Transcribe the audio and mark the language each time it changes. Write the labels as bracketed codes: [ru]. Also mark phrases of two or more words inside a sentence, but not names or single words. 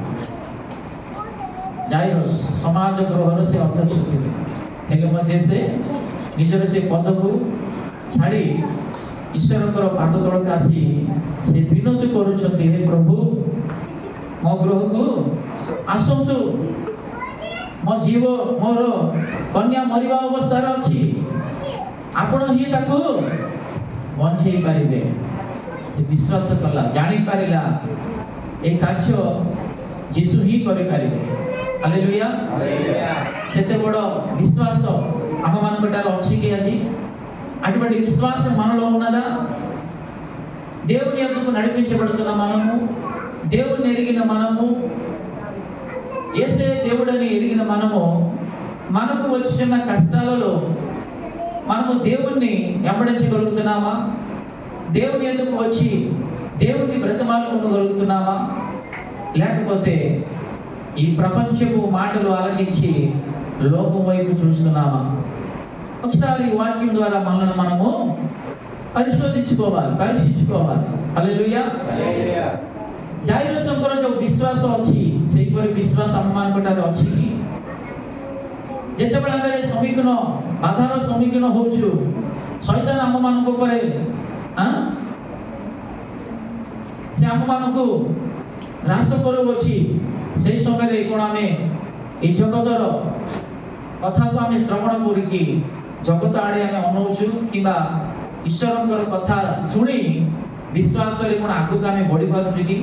[or] ଜାଇରସ୍ ସମାଜ ଗୃହର ସେ ଅଧ୍ୟକ୍ଷ ଥିଲେ, ହେଲେ ମଧ୍ୟ ସେ ନିଜର ସେ ପଦକୁ ଛାଡ଼ି ଈଶ୍ୱରଙ୍କର ପାଦ ତଳକୁ ଆସି ସେ ବିନତି କରୁଛନ୍ତି, ହେ ପ୍ରଭୁ ମୋ ଗୃହକୁ ଆସନ୍ତୁ, ମୋର କନ୍ୟା ମରିବା ଅବସ୍ଥାରେ ଅଛି, ଆପଣ ହିଁ ତାକୁ ବଞ୍ଚେଇ ପାରିବେ। ସେ ବିଶ୍ୱାସ କଲା, ଜାଣିପାରିଲା ଏ କାର୍ଯ୍ୟ ଯୀଶୁ ହିଁ କରିପାରିବେ। ହାଲେଲୁୟା। ସେତେ ବଡ଼ విశ్వాస ଆମମାନଙ୍କଠାରେ ଅଛି କି ଆଜି? [te] అటువంటి విశ్వాసం మనలో ఉన్నదా? దేవుని యొద్దకు నడిపించబడుతున్న మనము, దేవుని ఎరిగిన మనము, యేసే దేవుడని ఎరిగిన మనము, మనకు వచ్చిన కష్టాలలో మనము దేవుణ్ణి వెంబడించగలుగుతున్నామా? దేవుని యొద్దకు వచ్చి దేవుని బ్రతమాలుకోగలుగుతున్నామా? లేకపోతే ఈ ప్రపంచపు మాటలు ఆలకించి లోకం వైపు చూస్తున్నామా? ఒకసారి ఈ వాక్యం ద్వారా మనల్ని మనము ପରୀକ୍ଷିంచుకోవాలి। [or] ହାଲେଲୁୟା। ଜାଇରସ୍ଙ୍କର ଯେଉଁ ବିଶ୍ୱାସ ଅଛି, ସେହିପରି ବିଶ୍ୱାସ ଆମମାନଙ୍କଠାରେ ଅଛି କି? ଯେତେବେଳେ ଆମେ ବାଧାର ସମ୍ମୁଖୀନ ହେଉଛୁ, ଶୈତାନ ଆମମାନଙ୍କ ଉପରେ ସେ ଆମମାନଙ୍କୁ ଗ୍ରାସ କରୁଅଛି, ସେହି ସମୟରେ କ'ଣ ଆମେ ଏ ଜଗତର କଥାକୁ ଆମେ ଶ୍ରବଣ କରିକି ଜଗତ ଆଡ଼େ ଆମେ ଅନଉଛୁ କିମ୍ବା ଈଶ୍ୱରଙ୍କର କଥା ଶୁଣି ବିଶ୍ୱାସରେ କ'ଣ ଆଗକୁ ଆମେ ବଢ଼ିପାରୁଛୁ କି?